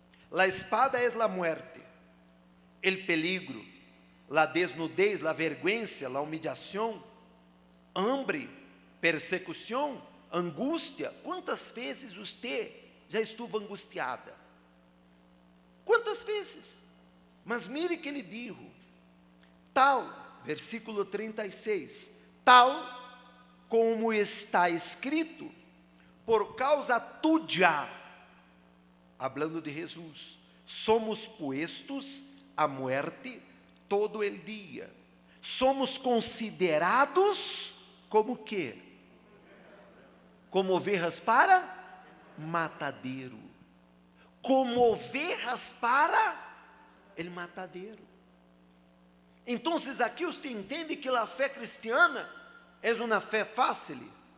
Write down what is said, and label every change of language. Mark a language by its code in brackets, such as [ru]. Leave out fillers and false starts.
[es] La espada es la muerte, el peligro, la desnudez, la vergüenza, la humillación, hambre, [pt] persecução, angústia. Quantas vezes você já esteve angustiada? Quantas vezes? Mas mire que ele diz, tal, versículo 36, tal como está escrito, [es] por causa tuya, hablando de Jesus, somos puestos a muerte todo el día. [pt] Somos considerados como quê? Como ovelhas para matadeiro. Como ovelhas para el matadeiro. Então, aqui você entende que a fé cristiana é uma fé fácil?